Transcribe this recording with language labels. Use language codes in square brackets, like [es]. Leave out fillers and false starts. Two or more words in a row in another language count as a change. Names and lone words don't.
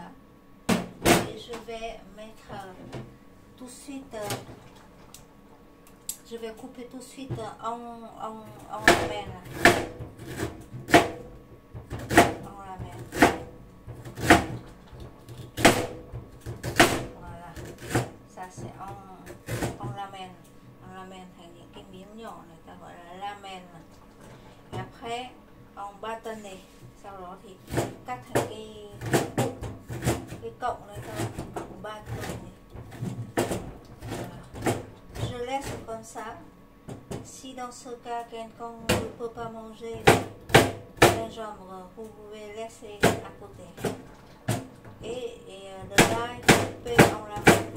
[fr] Et je vais mettre tout de suite, je vais couper tout de suite en lamelles. Voilà, ça c'est en lamelles. En lamelles [vi] thành những cái miếng nhỏ này ta gọi là lamelles. [fr] Et après en bâtonné. [vi] Sau đó thì cắt thành cái cọng này thôi, cọng bâtonné. [fr] Je laisse comme ça. Si dans ce cas quelqu'un ne peut pas manger le gingembre, vous pouvez laisser à côté. Et de l'ail coupé en lamelles.